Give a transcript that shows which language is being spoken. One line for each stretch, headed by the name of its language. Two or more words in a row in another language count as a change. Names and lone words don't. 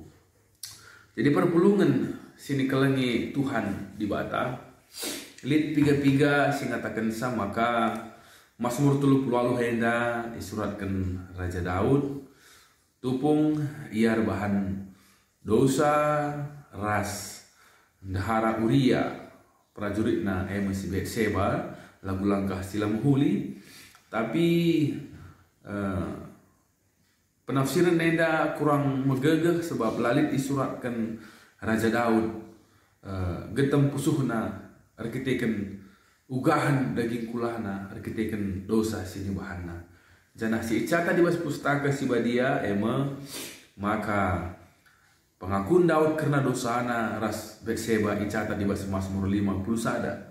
Batak Karo: Jadi perpulungan sini kelengi Tuhan di bata lit piga-piga singatakan sama maka Mazmur 38 henda disuratkan Raja Daud tupung iar bahan dosa ras dahara Uria prajurit na masih Betseba lagu langkah silam huli. Tapi penafsiran nenda kurang megegeh sebab lalit disuratkan Raja Daud getem pusuhna arkiteken ugahan daging kulahna arkiteken dosa sini bahanna janah si icata di bas pustaka si badia maka pengakuan Daud karena dosana ras Betseba icata di bas Mazmur 50 sada.